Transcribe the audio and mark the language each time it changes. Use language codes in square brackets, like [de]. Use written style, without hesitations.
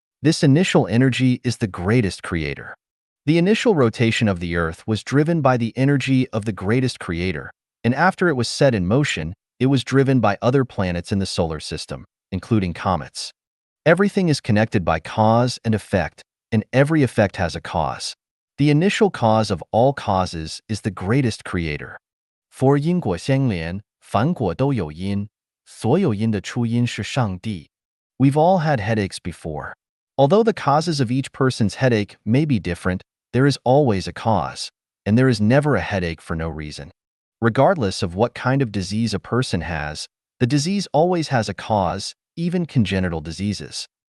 [en] This initial energy is the greatest creator. The initial rotation of the Earth was driven by the energy of the greatest creator, and after it was set in motion, it was driven by other planets in the solar system, including comets. Everything is connected by cause and effect, and every effect has a cause. The initial cause of all causes is the greatest creator. [zh] For 因果相连，凡果都有因，所有因的出因是上帝. [en] We've all had headaches before. Although the causes of each person's headache may be different, there is always a cause, and there is never a headache for no reason. Regardless of what kind of disease a person has, the disease always has a cause, even congenital diseases.